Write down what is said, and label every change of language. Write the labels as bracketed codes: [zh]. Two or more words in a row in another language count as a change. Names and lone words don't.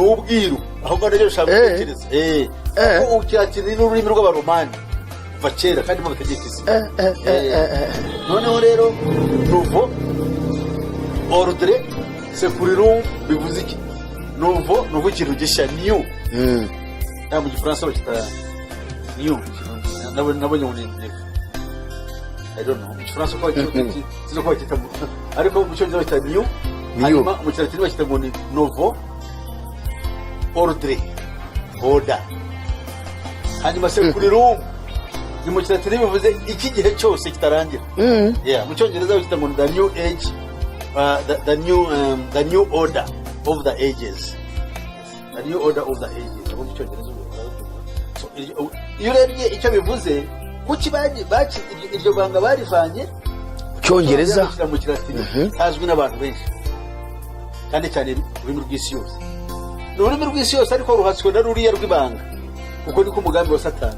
[rw] n'ubwiru ahubwo rero ushaka gutekereza ko ikilatini ni ururimi rw'Abaromani kuva kera kandi bagategeka isi. Noneho rero [fr] nouveau ordre [rw] securum bivuze iki? Nouveau ikintu gishya, new. Mu Gifaransa bakita new. [en] Nabonye ngo ni I don't know. [rw] Mu Gifaransa ko bakita ariko mu Cyongereza bakita new. Hanyuma mu Kilatini bakita ngo ni [fr] nouveau ordre, [rw] order. Hanyuma securum ni mu Kilatini bivuze iki gihe cyose kitarangira. Mu Cyongereza bakita ngo [en] the new age, the new order of the ages. The new order of the ages. [rw] So iyo urebye icyo bivuze, kuki iryo banga barivanye Cyongereza mu Kilatini hazwi n'abantu benshi, kandi cyane ururimi rw'isi yose. Ni ururimi rw'isi yose ariko ruhatswe na ruriya rw'ibanga, kuko niko umugambi wa Satani.